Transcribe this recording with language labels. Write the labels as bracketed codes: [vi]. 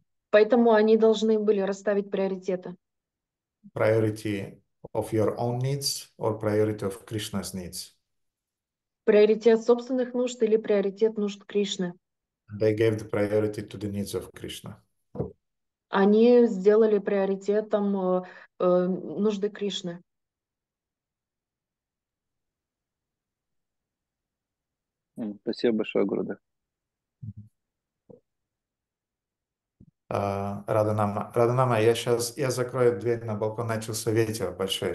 [ru] Поэтому они должны были расставить приоритеты. [en] Priority of your own needs or priority of Krishna's needs. [ru] Приоритет собственных нужд или приоритет нужд Кришны. [en] They gave the priority to the needs of Krishna. [ru] Они сделали приоритетом нужды Кришны. Спасибо большое, Гурудев. Раданама, я закрою дверь на балкон, начался ветер большой.